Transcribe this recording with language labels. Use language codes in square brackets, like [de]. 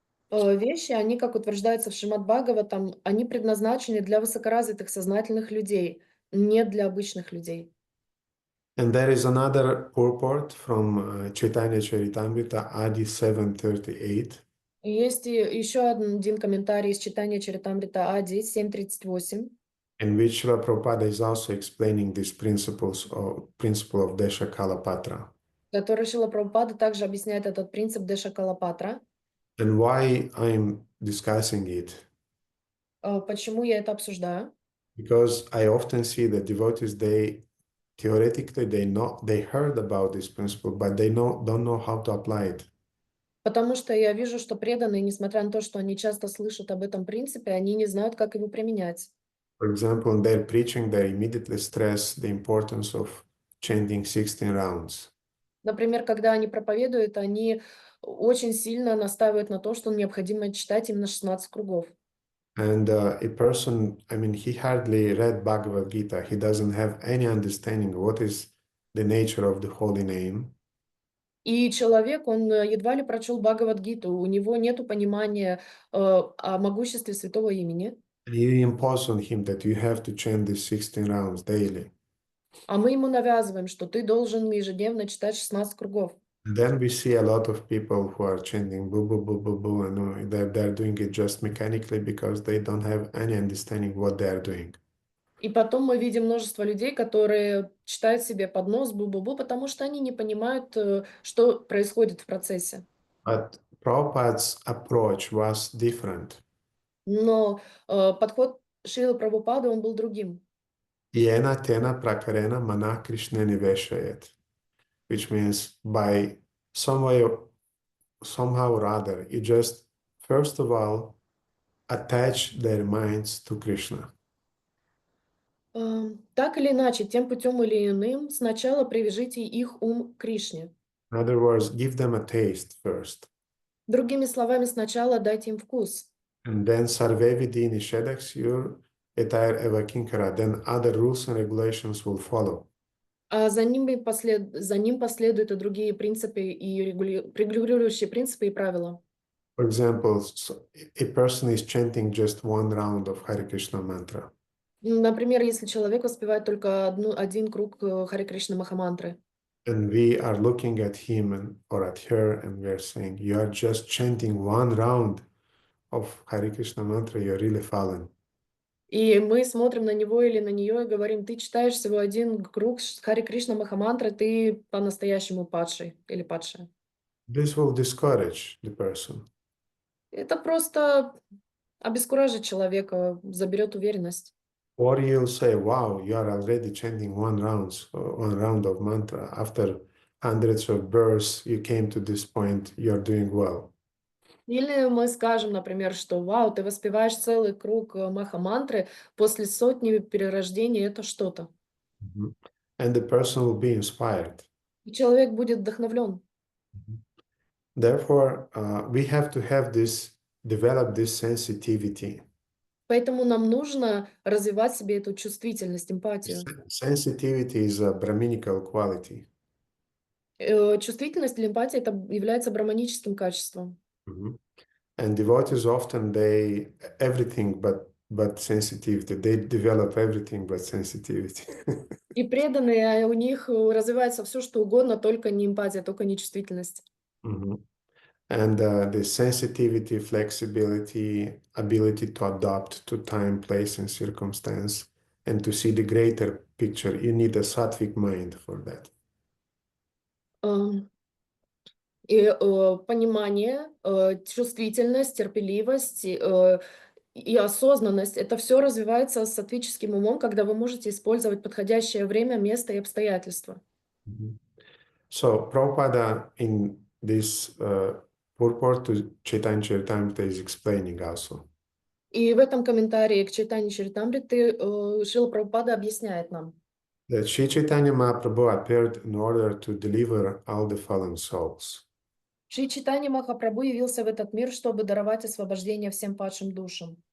[ru] Вещи, они, как утверждается в Шримад Бхагаватам, они предназначены для высокоразвитых сознательных людей, не для обычных людей. [en] And there is another purport from Chaitanya Charitamrita, Adi 738. [ru] И есть еще один комментарий из читания Чаритамрита Ади 7.38. [en] In which Srila Prabhupada is also explaining these principle of desha-kala-patra. [ru] Который Шрила Прабхупада также объясняет этот принцип desha-kala-patra. [en] And why I'm discussing it? [ru] Почему я это обсуждаю? [en] Because I often see that devotees, theoretically they heard about this principle, but they don't know how to apply it. [ru] Потому что я вижу, что преданные, несмотря на то, что они часто слышат об этом принципе, они не знают, как его применять. [en] For example, in their preaching, they immediately stress the importance of chanting 16 rounds. [ru] Например, когда они проповедуют, они очень сильно настаивают на то, что необходимо читать именно 16 кругов. [en] And a person, I mean, he hardly read Bhagavad Gita. He doesn't have any understanding what is the nature of the holy name. [ru] И человек, он едва ли прочел Бхагавад-гиту, у него нету понимания о могуществе святого имени. [en] And you impose on him that you have to chant these 16 rounds daily. [ru] А мы ему навязываем, что ты должен ежедневно читать 16 кругов. [en] And then we see a lot of people who are chanting boo boo boo boo boo, and they're doing it just mechanically because they don't have any understanding what they are doing. [ru] И потом мы видим множество людей, которые читают себе под нос бу-бу-бу, потому что они не понимают, что происходит в процессе. [en] But Prabhupada's approach was different. [ru] Но подход Шрилы Прабхупады, он был другим. [sa] Yena tena prakarena mana Krishna niveshayet, [en] which means by some way, somehow or other, you just first of all attach their minds to Krishna. [ru] Так или иначе, тем путем или иным, сначала привяжите их ум к Кришне. [en] In other words, give them a taste first. [ru] Другими словами, сначала дайте им вкус. [sa] And then sarve vidhi nishedaksyur etair evakinkara. [en] Then other rules and regulations will follow. [ru] А за ним последуют и другие принципы, и регулирующие принципы и правила. [en] For example, a person is chanting just one round of Hare Krishna mantra. [ru] Например, если человек воспевает только один круг Харе Кришна Махамантры, [en] And we are looking at him or at her and we are saying, you are just chanting one round of Hare Krishna mantra, you're really fallen. [ru] и мы смотрим на него или на нее и говорим, ты читаешь всего один круг Харе Кришна Махамантры, ты по-настоящему падший или падшая. [en] This will discourage the person. [ru] Это просто обескуражит человека, заберет уверенность. [en] Or you'll say, wow, you are already chanting one round of mantra. After hundreds of births, you came to this point, you're doing well. [ru] Или мы скажем, например, что вау, ты воспеваешь целый круг Маха-мантры, после сотни перерождений это что-то. [en] And the person will be inspired. [ru] И человек будет вдохновлен. [en] Therefore, we have to develop this sensitivity. [ru] Поэтому нам нужно развивать в себе эту чувствительность, эмпатию. [en] Sensitivity is a Brahminical quality. [ru] Чувствительность или эмпатия это является браманическим качеством. [en] And devotees often everything but sensitivity. They develop everything but sensitivity. [ru] И преданные, у них развивается все, что угодно, только не эмпатия, только не чувствительность. [en] And the sensitivity, flexibility, ability to adapt to time, place, and circumstance, and to see the greater picture. You need a sattvic mind for that. [ru] И понимание, чувствительность, терпеливость и осознанность, это все развивается с саттвическим умом, когда вы можете использовать подходящее время, место и обстоятельства. [en] So Prabhupada in this purport to Chaitanya Charitamrita is explaining also. [ru] И в этом комментарии к Чайтанье Чаритамрите Шрила Прабхупада объясняет нам, [en] That Sri Chaitanya Mahaprabhu appeared in order to deliver all the fallen souls. [ru] Шри Чайтанья Махапрабху явился в этот мир, чтобы даровать освобождение всем падшим душам.